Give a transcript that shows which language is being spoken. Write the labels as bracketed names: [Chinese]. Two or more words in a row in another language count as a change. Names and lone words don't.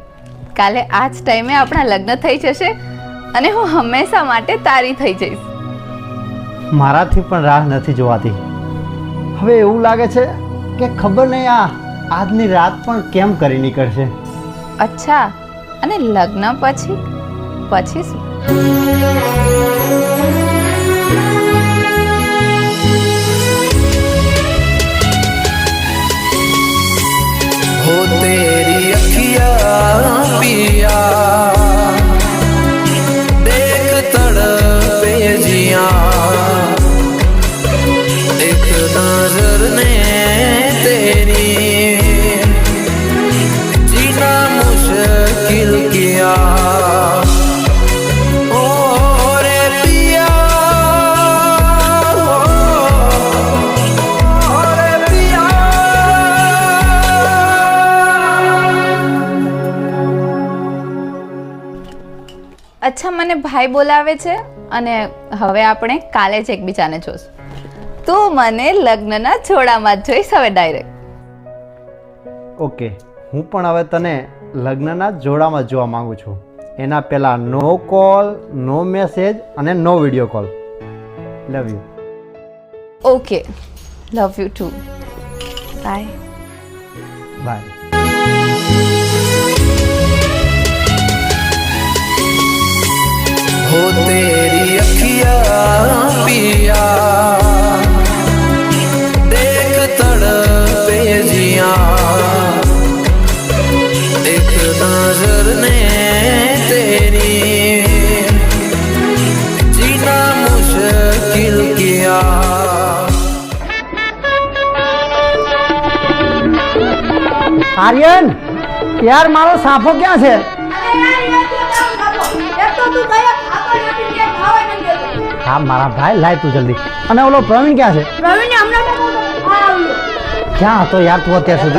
[Gujarati] કાલે આ જ ટાઈમે આપણા લગ્ન થઈ જશે અને હું હંમેશા માટે તારી થઈ જઈશ. મારાથી પણ રાહ નથી જોવાતી. હવે એવું લાગે છે કે ખબર નહીં આજની રાત પણ કેમ કરી નીકળશે. અચ્છા, અને લગ્ન પછી શું? [Hindi] हो तेरी अखियाँ पिया देख तड़पे जियां एक नजर ने तेरी जीना मुश्किल किया ओ रे पिया ओ रे [Gujarati] અચ્છા, મને ભાઈ બોલાવે છે અને હવે આપણે કાલે જ એકબીજાને જોશું. તું મને લગ્નના જોડામાં જ જોઈશ હવે ડાયરેક્ટ. ઓકે, હું પણ હવે તને લગ્નના જોડામાં જોવા માંગુ છું. એના પહેલાં [English] no call, no message [Gujarati] અને [English] no video call. love you. okay, love you too. bye. બાય. [Hindi] हो तेरी अखियाँ पिया देख तड़पे जियां एक नजर ने तेरी जीना मुश्किल किया. [Gujarati] આર્યન, યાર મારો સાફો ક્યાં છે? હા મારા ભાઈ, લાય તું જલ્દી. અને ઓલો પ્રવીણ ક્યાં છે? ક્યાં હતો યાર તું અત્યાર સુધી?